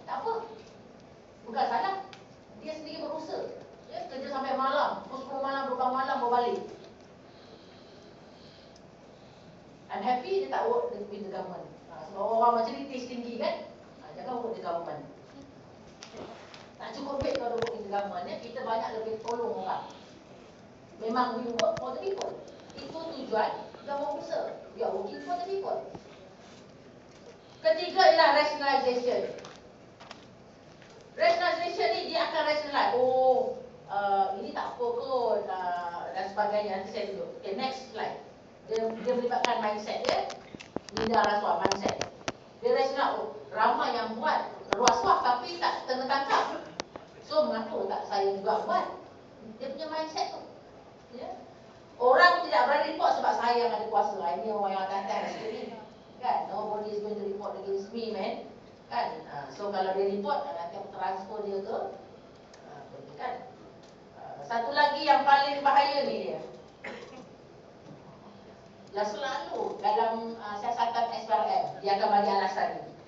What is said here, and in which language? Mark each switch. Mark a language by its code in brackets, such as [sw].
[ms] Tak apa, bukan salah, dia sendiri berusaha, kerja sampai malam, pukul 10 malam, 12 malam berbalik. [en] I'm happy [ms] dia tak [en] work with the government. [ms] Sebab orang macam ni taste tinggi kan, jangan work with the government. Tak cukup duit kalau [en] work with the government, [ms] kita banyak lebih tolong orang. Memang [en] we work for the people. [ms] Itu tujuan government usaha. [en] We are working for the people. [ms] Ketiga ialah rationalization. Rationalization ni dia akan rationalize. Ini tak apa kot, dan sebagainya. Nanti saya tunjuk. Okay, next slide. Dia melibatkan mindset dia. Minda rasuah, mindset. Dia rasional. Ramai yang buat rasuah tapi tak kena tangkap. So mengapa tak saya juga buat? Dia punya mindset tu. Orang tidak berani report sebab saya yang ada kuasa. Ini orang yang atas sekali. Kan? [en] Nobody is going to report against me, man. [ms] Kan? So kalau dia report, nanti aku transfer dia ke kan? Satu lagi yang paling bahaya ni dia. Yang selalu dalam siasatan SPRM, dia akan bagi alasan ni.